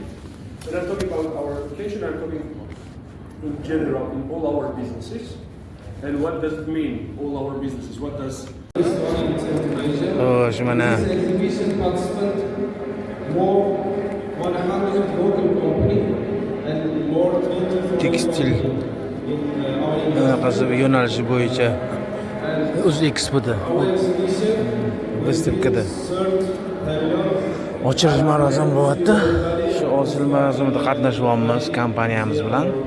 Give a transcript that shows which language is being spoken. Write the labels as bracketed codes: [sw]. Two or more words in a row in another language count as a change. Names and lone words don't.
[en] When I'm talking about our application, I'm talking in general in all our businesses. And what does it mean, all our businesses? What does... [uz] Oh, mana. [en] Exhibition participant more 100 local company and more 24 [uz] Tekstil yo'nalishi bo'yicha O'zexpoda выставkada ochilish marosimi bo'lyapti. Shu ochilish marosimida qatnashyapmiz kompaniyamiz bilan.